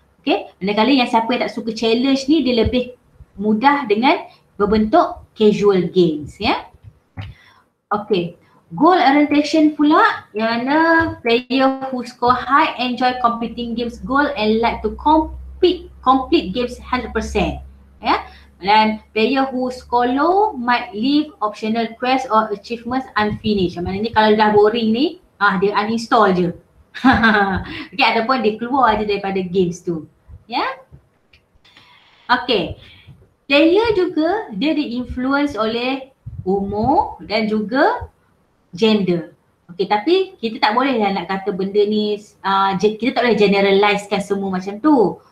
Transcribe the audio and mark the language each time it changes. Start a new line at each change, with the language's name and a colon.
Malay: Okay, manakala yang siapa yang tak suka challenge ni dia lebih mudah dengan berbentuk casual games ya. Okay.
English: Goal orientation
Malay: pula yang mana
English: player who score high enjoy completing games goal and like to complete games 100%. Ya. Dan player who score low might leave optional quests or achievements unfinished.
Malay: Maknanya kalau dah boring ni, dia uninstall je. Okay, ataupun dia keluar je daripada games tu. Ya. Okay. Player juga dia di-influence oleh umur dan juga gender. Okay, tapi kita tak boleh lah nak kata benda ni, kita tak boleh generalizekan semua macam tu.